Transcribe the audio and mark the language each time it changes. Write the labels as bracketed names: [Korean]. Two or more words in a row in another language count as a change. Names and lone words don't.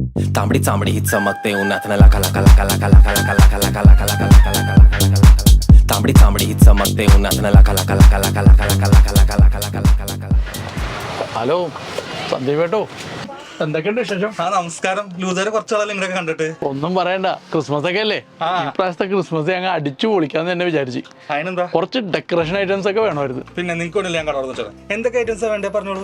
[Marathi] तांबडी चांबडी ही चमकते उन्हात न लाका लाका लाका लाका लाका लाका लाका लाका लाका लाका लाका लाका लाका तांबडी चांबडी ही चमकते उन्हात न लाका लाका लाका लाका लाका लाका लाका लाका लाका लाका लाका लाका. [Malayalam] ഹലോ സന്ദീപേട്ടോ, എന്തൊക്കെയുണ്ട് വിശേഷം? നമസ്കാരം. ലൂതരെ കുറച്ചാളെ നിങ്ങളൊക്കെ കണ്ടിട്ട്. ഒന്നും പറയണ്ട, ക്രിസ്മസ് ഒക്കെ അല്ലേ. ഇപ്രാവശ്യത്തെ ക്രിസ്മസ് ഞങ്ങൾ അടിച്ചു പൊളിക്കാന്ന് തന്നെ വിചാരിച്ചു. അതിനെന്താ, കുറച്ച് [English] decoration items [Malayalam] ഒക്കെ വേണമായിരുന്നു. പിന്നെ നിങ്ങൾക്ക് ഞാൻ കട തുറന്നു. എന്തൊക്കെ ഐറ്റംസാ വേണ്ടേ പറഞ്ഞോളൂ.